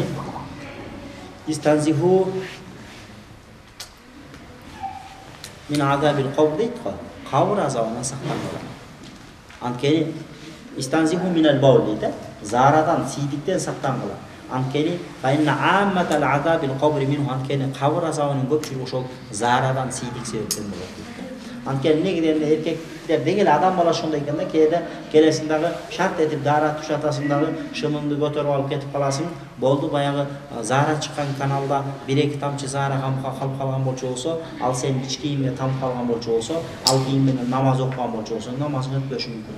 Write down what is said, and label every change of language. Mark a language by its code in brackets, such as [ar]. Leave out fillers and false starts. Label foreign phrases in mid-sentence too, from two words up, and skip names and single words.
[ar] استنزهوا من عذاب القبر [ky] дейт го. Кабр азабынан сактангыла. Анткени [ar] استنزهوا من البول [ky] дейт, зарадан, сийдиктен сактангыла. [ar] Анткени فإن عامة عذاب القبر منه, [ky] анткени кабр азабынын көпчүлүгү ошол зарадан, сийдик себептен болот. Анткени негиден эркектер деги эле адам бала ошондой экен да, кээде келесиң дагы шарт этип даарат тушатасың дагы, шымыңды көтөрүп алып кетип каласың, болду баягы заара чыккан каналда 1-2 тамчы заара калып калган болчу болсо, ал сенин ич кийимиңе тамып калган болчу болсо, ал кийим менен намаз окуган болчу болсо, намазың өтпөшү мүмкүн.